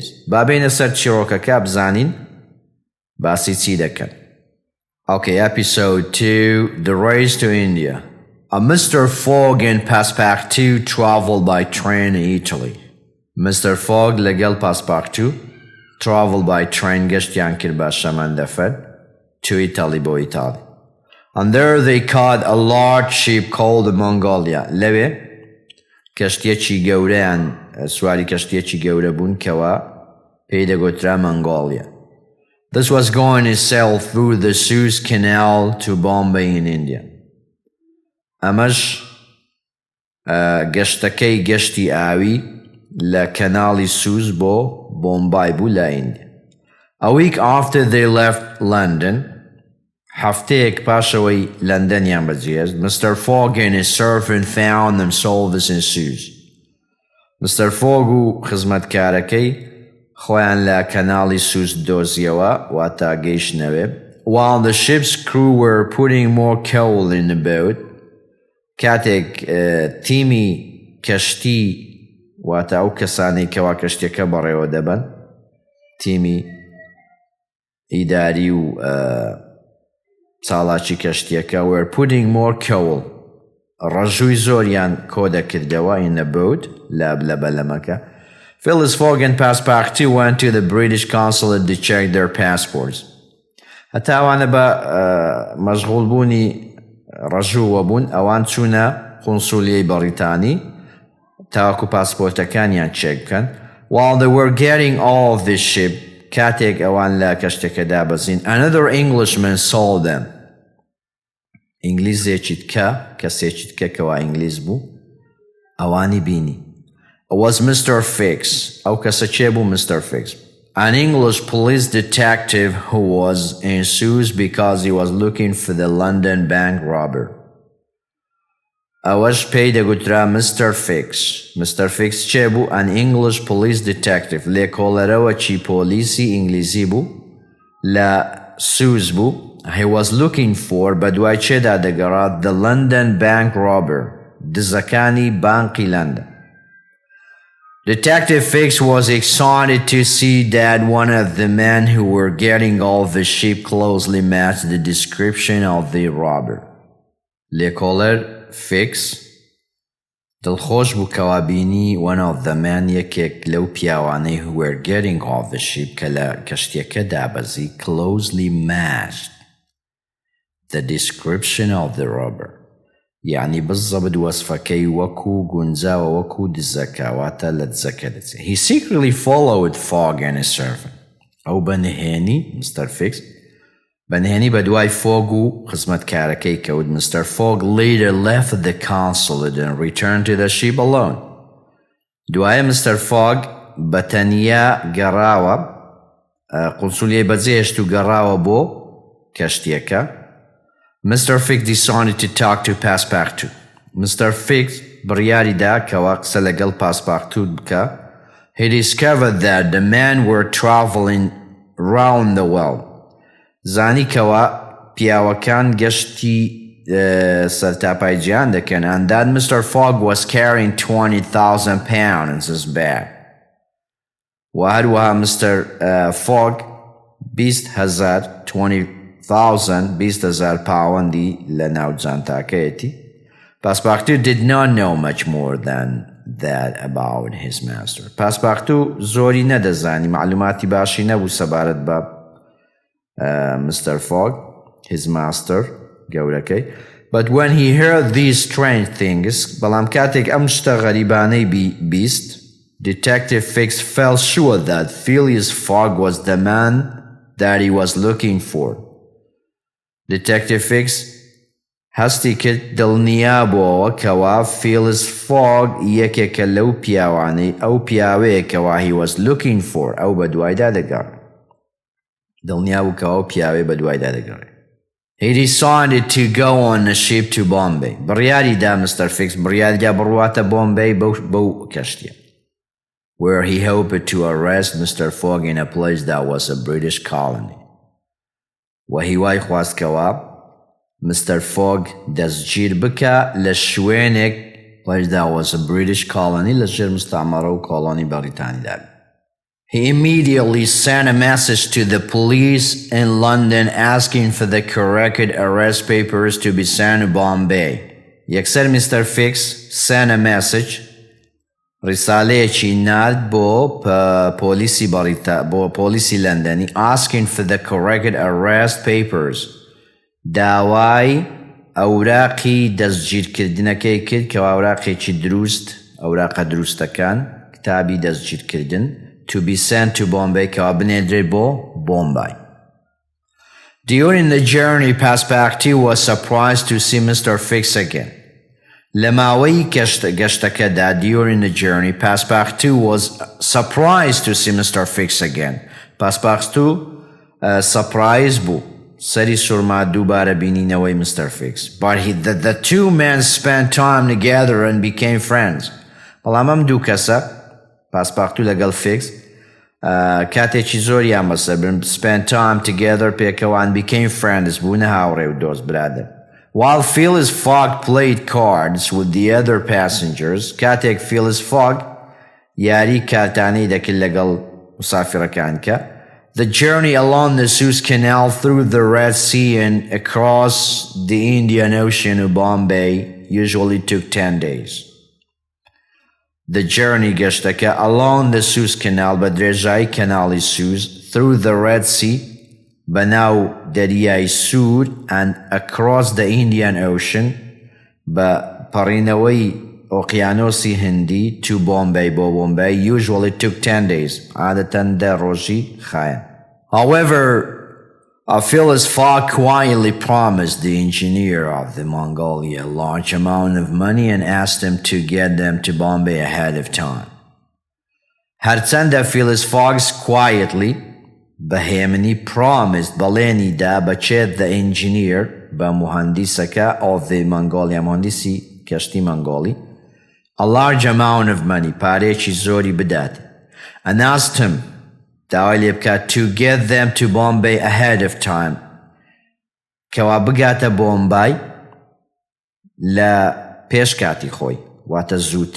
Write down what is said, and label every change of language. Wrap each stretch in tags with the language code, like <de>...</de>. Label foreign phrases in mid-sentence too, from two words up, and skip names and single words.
<ckb>با بینە سەر چیرۆکەکە بزانین باسی چی دەکەن.</ckb> <en>Okay, episode 2, The Race to India. Mr. Fogg and Passepartout traveled by train in Italy.</en> <ckb>Mr. Fogg لەگەڵ Passepartout</ckb> <en>traveled by train</en> <ckb>گەشتیان کرد بە شەمەندەفەر</ckb> <en>to Italy</en> <ckb>بۆ ئیتاڵی.</ckb> <en>And there they caught a large ship called the Mongolia.</en> <ckb>لەوێ کەشتیەکی گەورەیان سواری کەشتیەکی گەورە بوون کەوا پێی دەگوترا Mongolia.</ckb> <en>This was going to sail through the Suez Canal to Bombay in India.</en> <ckb>ئەمەش گەشتەکەی گەشتی ئاوی لە کەناڵی سووز بۆ بۆمبای بوو لە ئیندیا.</ckb> <en>A week after they left London,</en> <ckb>هەفتەیەک پاشەوەی لەندەنیان بەجێهێشت,</ckb> <en>Mr. Fogg and his servant found themselves in Suez.</en> <ckb>Mr. Fogg و خزمەتکارەکەی خۆیان لە کەناڵی سووز دۆزیەوە واتە گەیشتنەوێ</ckb> <en>While the ship's crew were putting more coal in the boat</en> <ckb>کاتێک تیمی کەشتی واتە ئەو کەسانی کەوا کەشتێکە بەڕێوە دەبن تیمی ئیداری و چاڵاکی کەشتێکە</ckb> <en>were putting more coal</en> <ckb>ڕەژووی زۆریان کۆ دەکردەوە</ckb> <en>in the boat</en> <ckb>لە بەلەمەکە</ckb> <en>Phileas Fogg and Passepartout went to the British consulate to check their passports.</en> <ckb>هەتا ئەوانە بە مەشغوڵبوونی ڕەژووە بوون ئەوان چوونە قونسولیەی بەریتانی تاوەکو پاسپۆرتەکانیان چێک بکەن</ckb> <en>While they were getting off the ship</en> <ckb>کاتێک ئەوان لە کەشتێکەدا بەزین</ckb> <en>Another Englishman saw them.</en> <ckb>ئینگلیزێکی تکە کەسێکی تکە کەوا ئینگلیز بوو ئەوانی بینی</ckb> <en>was Mr. Fix.</en> <ckb>ئەو کەسە چێ بوو Mr. Fix.</ckb> <en>An English police detective who was in Suez because he was looking for the London bank robber.</en> <ckb>ئەوەش پێی دەگوترا مستر فیکس. مستر فیکس چێ بوو؟</ckb> <en>An English police detective,</en> <ckb>لێکۆڵەرەوەکی پۆلیسی ئینگلیزی بوو لە سوز بوو.</ckb> <en>He was looking for</en> <ckb>بە دوای چێدا دەگەڕات</ckb> <en>the London bank robber،</en> <ckb>دزەکانی بانقی لەندەن.</ckb> <en>Detective Fix was excited to see that one of the men who were getting off the ship closely matched the description of the robber. لێکۆڵەر Fix</en> <ckb>دڵخۆش بوو کەوا بینی</ckb> <en>one of the men</en> <ckb>یەکێک لەو پیاوانەی</ckb> <en>who were getting off the ship</en> <ckb>کە لە کەشتیەکە دابەزی</ckb> <en>closely matched the description of the robber.</en> <ar>يعني بالضبط</ar> <ckb>وصفكي وكو گونجاوە وەکو دزەکەواتە لە دزەکە دەچێت.</ckb> <en>He secretly followed Fogg and his servant.</en> <ckb>ئەو بەنهێنی Mr. Fix بەنهێنی بە دوای فۆگ و خزمەتکارەکەی کەوت.</ckb> <en>Mr. Fogg later left the consulate and returned to the ship alone.</en> <ckb>دوایە Mr. Fogg بەتەنیا گەڕاوە قونسولیەی بەجێهێشت و گەڕاوە بۆ کەشتیەکە.</ckb> <en>Mr. Fix decided to talk to Passepartout.</en> <ckb>Mr. Fix بڕیاری دا کەوا قسە لەگەڵ Passepartout بکە.</ckb> <en>He discovered that the men were traveling round the world.</en> <ckb>زانی کەوا پیاوەکان گەشتی سەرتاپای جیهان دەکەن.</ckb> <en>And that Mr. Fogg was carrying 20,000 pounds in his bag.</en> <ckb>و هەروەها Mr. Fogg 20,000 پاوەندی لە ناو جانتاکەیەتی.</ckb> <en>Passepartout did not know much more than that about his master.</en> <ckb>Passepartout زۆری نەدەزانی، معلوماتی باشی نەبوو سەبارەت بە Mr.</ckb> <en>Fogg, his master, گەورەکەی. But when he heard these strange things,</en> <ckb>بەڵام کاتێک ئەم شتە غەریبانەی بیست،</ckb> <en>Detective Fix felt sure that Phileas Fogg was the man that he was looking for.</en> <ckb>Detective Fix هەستی کرد دڵنیابەوە کەوا Phileas Fogg یەکێکە لەو پیاوانەی ئەو پیاوەیە کەوا</ckb> <en>he was looking for</en> <ckb>ئەو بە دوایدا دەگەڕێت. دڵنیابوو کەوا ئەو پیاوەی بە دوایدا دەگەڕێت.</ckb> <en>He decided to go on a ship to Bombay.</en> <ckb>بڕیاری دا Mr. Fix بڕیاردا بڕواتە Bombay بەو کەشتیە.</ckb> <en>Where he hoped to arrest Mr. Fogg in a place that was a British colony.</en> <ckb>وهی وای خواست کەوا Mr. Fogg دەستگیر بکە لە شوێنێک</ckb> <en>place that was a British colony</en> <ckb>لە ژێر مستعمەرە و کۆڵۆنی بەریتانیدا.</ckb> <en>He immediately sent a message to the police in London asking for the corrected arrest papers to be sent to Bombay. یەکسەر Mr. Fix sent a message</en> <ckb>ڕیسالەیەکی نارد بۆ پۆلیسی لەندەنی</ckb> <en>asking for the corrected arrest papers.</en> <ckb>داوای ئەوراقی دەستگیرکردنەکەی کرد کە ئەوراقێکی دروست، ئەوراقە دروستەکان، کتابی دەستگیرکردن</ckb> <en>to be sent to Bombay</en> <ckb>کەوا بنێدرێت بۆ Bombay.</ckb> <en>During the journey, Passepartout was surprised to see Mr. Fix again.</en> <ckb>لە ماوەی گەشتەکەدا</ckb> <en>during the journey, Passepartout was surprised to see Mr. Fix again.</en> <ckb>Passepartout surprise بوو سەری سوورما دووبارە بینینەوەی Mr. Fix.</ckb> <en>But the two men spent time together and became friends.</en> <ckb>بەڵام ئەم دوو کەسە Passepartout لەگەڵ Fix کاتێکی زۆریان بەسەر برن</ckb> <en>spent time together</en> <ckb>پێکەوە</ckb> <en>and became friends</en> <ckb>بوونە هاوڕێ و دۆست برادر.</ckb> <en>While Phileas Fogg played cards with the other passengers,</en> <ckb>کاتێک Phileas Fogg یاری کارتانەی دەکرد لەگەڵ مسافرەکانکە.</ckb> <en>The journey along the Suez Canal through the Red Sea and across the Indian Ocean to Bombay usually took 10 days. The journey گەشتەکە along the Suez Canal</en> <ckb>بە درێژایی کەناڵی Suez</ckb> <en>through the Red Sea</en> <ckb>بەناو دەریای سوور</ckb> <en>and across the Indian Ocean</en> <ckb>بە پەڕینەوەی ئۆقیانۆسی هندی</ckb> <en>to Bombay بۆ Bombay usually took 10 days</en> <ckb>عادەتەن 10 ڕۆژی خایەن.</ckb> <en>However, Phileas Fogg quietly promised the engineer of the Mongolia a large amount of money and asked him to get them to Bombay ahead of time. هەرچەندە Phileas Fogg quietly بەهێمنی promised</en> <ckb>بەڵێنی دا بەچێت</ckb> <en>the engineer</en> <ckb>بە مهندسەکە</ckb> <en>of the Mongolia</en> <ckb>مهندسی کەشتی مەنگۆڵی</ckb> <en>a large amount of money</en> <ckb>پارێکی زۆری بدات</ckb> <en>and asked him</en> <ckb>داوای لێ بکات</ckb> <en>to get them to Bombay ahead of time</en> <ckb>کەوا بگاتە بۆمبای لە پێش کاتی خۆی واتە زووتر.</ckb>